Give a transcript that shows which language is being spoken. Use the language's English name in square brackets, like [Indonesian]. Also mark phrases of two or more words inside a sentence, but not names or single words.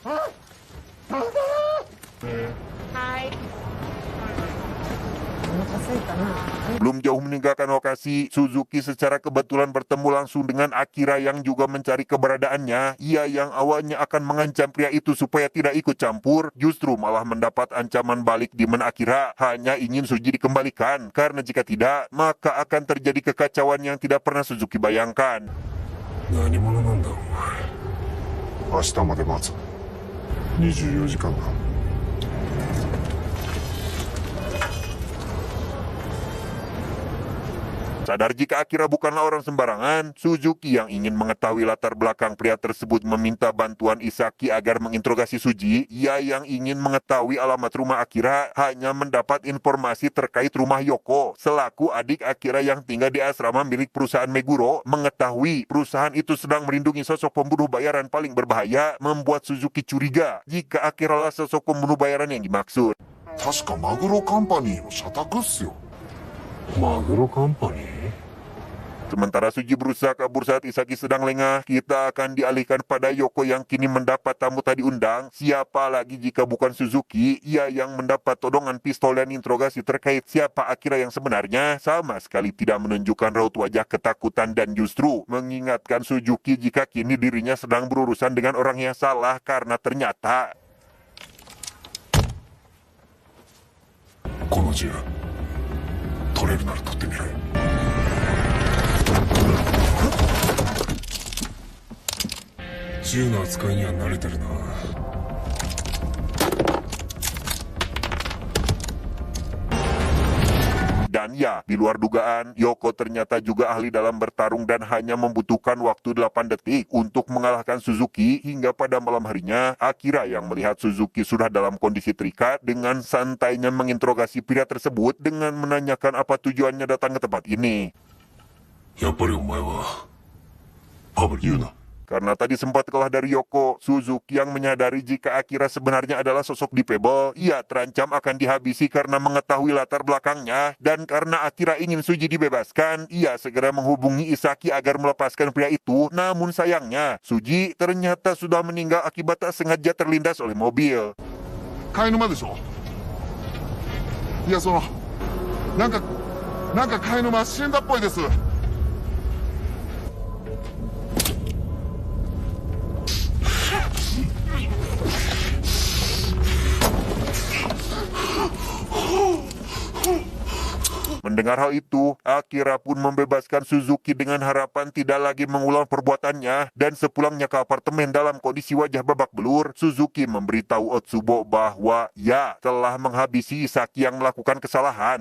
[Indonesian] Belum jauh meninggalkan lokasi, Suzuki secara kebetulan bertemu langsung dengan Akira yang juga mencari keberadaannya. Ia yang awalnya akan mengancam pria itu supaya tidak ikut campur, justru malah mendapat ancaman balik di mana Akira hanya ingin Suji dikembalikan, karena jika tidak, maka akan terjadi kekacauan yang tidak pernah Suzuki bayangkan. [Japanese] 何者なんだお前。明日まで待つ。24時間だ。 [Indonesian] Sadar jika Akira bukanlah orang sembarangan, Suzuki yang ingin mengetahui latar belakang pria tersebut meminta bantuan Isaki agar menginterogasi Suji. Ia yang ingin mengetahui alamat rumah Akira hanya mendapat informasi terkait rumah Yoko, selaku adik Akira yang tinggal di asrama milik perusahaan Meguro. Mengetahui perusahaan itu sedang melindungi sosok pembunuh bayaran paling berbahaya, membuat Suzuki curiga jika Akira lah sosok pembunuh bayaran yang dimaksud. [Japanese] 確かマグロカンパニーの社宅っすよ。マグロカンパニー？ [Indonesian] Sementara Suji berusaha kabur saat Isaki sedang lengah, kita akan dialihkan pada Yoko yang kini mendapat tamu tadi undang. Siapa lagi jika bukan Suzuki, ia yang mendapat todongan pistol dan interogasi terkait siapa Akira yang sebenarnya, sama sekali tidak menunjukkan raut wajah ketakutan dan justru mengingatkan Suzuki jika kini dirinya sedang berurusan dengan orang yang salah karena ternyata [Japanese] この銃取れるなら取ってみろよ。銃の扱いには慣れてるな。 [Indonesian] Dan ya, di luar dugaan, Yoko ternyata juga ahli dalam bertarung dan hanya membutuhkan waktu 8 detik untuk mengalahkan Suzuki. Hingga pada malam harinya, Akira yang melihat Suzuki sudah dalam kondisi terikat dengan santainya menginterogasi pria tersebut dengan menanyakan apa tujuannya datang ke tempat ini. [Japanese] やっぱりお前はパブル言うな。 [Indonesian] Karena tadi sempat kalah dari Yoko, Suzuki yang menyadari jika Akira sebenarnya adalah sosok difabel, ia terancam akan dihabisi karena mengetahui latar belakangnya, dan karena Akira ingin Suji dibebaskan, ia segera menghubungi Isaki agar melepaskan pria itu. Namun sayangnya, Suji ternyata sudah meninggal akibat tak sengaja terlindas oleh mobil. [Japanese] 飼い沼でしょ。いやなんか飼い沼死んだっぽいです。 [Indonesian] Mendengar hal itu, Akira pun membebaskan Suzuki dengan harapan tidak lagi mengulang perbuatannya, dan sepulangnya ke apartemen dalam kondisi wajah babak belur, Suzuki memberitahu Otsubo bahwa ia telah menghabisi Isaki yang melakukan kesalahan.